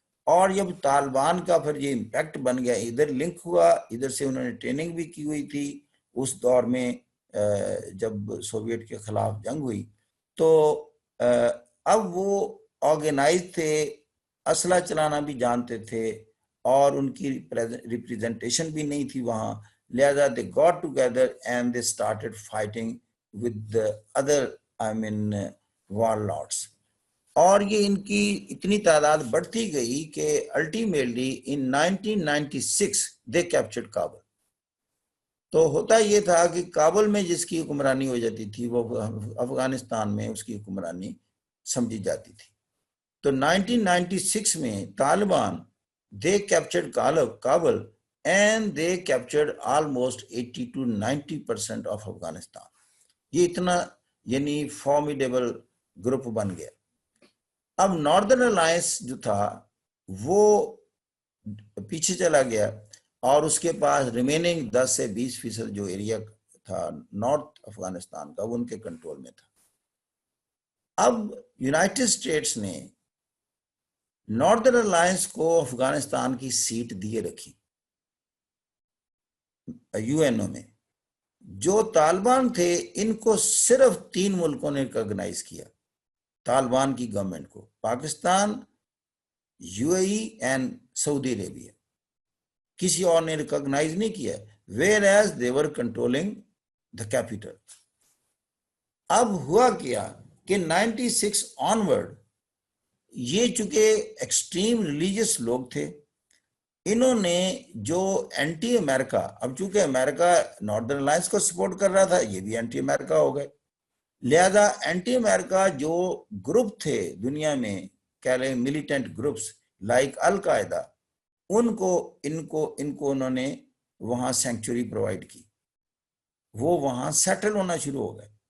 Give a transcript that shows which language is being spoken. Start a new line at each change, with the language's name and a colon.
Urdu: اور جب طالبان کا پھر یہ امپیکٹ بن گیا، ادھر لنک ہوا، ادھر سے انہوں نے ٹریننگ بھی کی ہوئی تھی اس دور میں جب سوویٹ کے خلاف جنگ ہوئی. تو اب وہ آرگنائز تھے، اسلحہ چلانا بھی جانتے تھے، اور ان کی ریپریزنٹیشن بھی نہیں تھی وہاں.
English: لہذا they got together and they started fighting with the other warlords.
Urdu: اور یہ ان کی اتنی تعداد بڑھتی گئی کہ
English: ultimately in 1996 they captured
Urdu: Kabul. تو ہوتا یہ تھا کہ کابل میں جس کی حکمرانی ہو جاتی تھی وہ افغانستان میں اس کی حکمرانی سمجھی جاتی تھی. تو 1996 میں
English: Taliban they captured Kabul and they captured almost 80 to 90% of Afghanistan.
Urdu: یہ اتنا یعنی فارمیڈیبل گروپ بن گیا. اب ناردرن الائنس جو تھا وہ پیچھے چلا گیا اور اس کے پاس ریمیننگ 10 سے 20% جو ایریا تھا نارتھ افغانستان کا وہ ان کے کنٹرول میں تھا. اب یونائٹڈ اسٹیٹس نے ناردرن الائنس کو افغانستان کی سیٹ دیے رکھی یو این او میں. جو طالبان تھے ان کو صرف 3 ملکوں نے ریکگنائز کیا طالبان کی گورنمنٹ کو, Pakistan, you a E and سعودی عربیہ. کسی اور نے ریکگنائز نہیں کیا,
English: Whereas they were controlling the capital.
Urdu: اب ہوا کیا کہ 96 آنورڈ یہ چونکہ ایکسٹریم ریلیجس لوگ تھے, انہوں نے جو اینٹی امریکہ, اب چونکہ امریکہ ناردرن الائنس کو سپورٹ کر رہا تھا یہ بھی اینٹی امریکہ ہو گئے, لہذا اینٹی امریکہ جو گروپ تھے دنیا میں کہہ لیں ملیٹنٹ گروپس لائک القاعدہ, ان کو انہوں نے وہاں سینکچوری پرووائڈ کی, وہ وہاں سیٹل ہونا شروع ہو گئے.